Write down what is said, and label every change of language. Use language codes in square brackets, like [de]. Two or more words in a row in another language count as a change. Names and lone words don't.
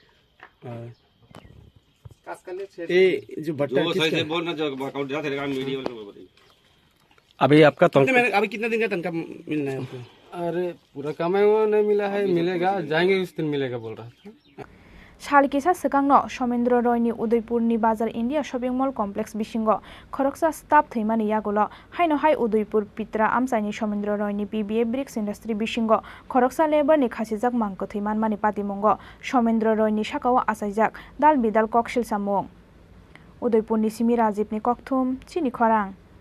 [hi] ये जो भट्टा अभी आपका अभी कितना दिन का तनख्वाह मिलना है आपको अरे पूरा कमाई हुआ नहीं मिला है मिलेगा जाएंगे उस दिन मिलेगा बोल रहा था [trp] Shalkisa Sekangno Somendra Roy ni Udaipur ni Bazar India Shopping Mall Complex Bisingo Khoroksa Staff Thimani Yagulo Haino Hai Udaipur Pitra Amsaini Somendra Roy ni PBF Bricks Industry Bisingo Khoroksa Labor ni Khasijak Mangko Thiman Mani Patimongo Somendra Roy ni Shakawa Asajak Dal Bidal Kokshil Samung Udaipur ni Simi Rajib ni Kokthum Chini Khorang